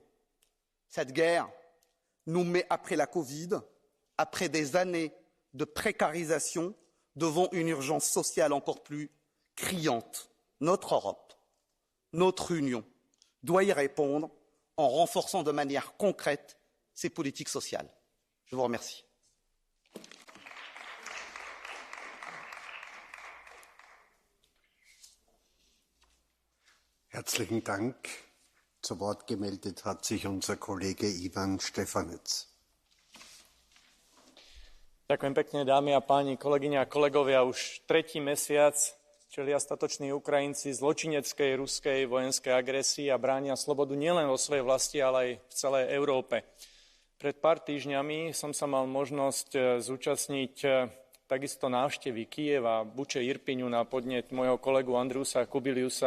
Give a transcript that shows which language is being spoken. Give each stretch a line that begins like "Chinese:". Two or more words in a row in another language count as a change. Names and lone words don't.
French: Cette guerre nous met, après la Covid, après des années de précarisation, devant une urgence sociale encore plus criante. Notre Europe, notre Union, doit y répondre en renforçant de manière concrète ses politiques sociales. Je vous remercie.
German: Herzlichen Dank. Zu Wort gemeldet hat sich unser Kollege Ivan Štefanec.
Slovak: Ďakujem pekne, dámy a páni, kolegyne a kolegovia. Už tretí mesiac čelia statoční Ukrajinci zločineckej ruskej vojenskej agresii a bránia slobodu nielen vo svojej vlasti, ale aj v celej Európe. Pred pár týždňami som sa mal možnosť zúčastniť takisto návštevy Kyjeva, Buče, Irpiňu na podnet môjho kolegu Andriusa Kubiliusa.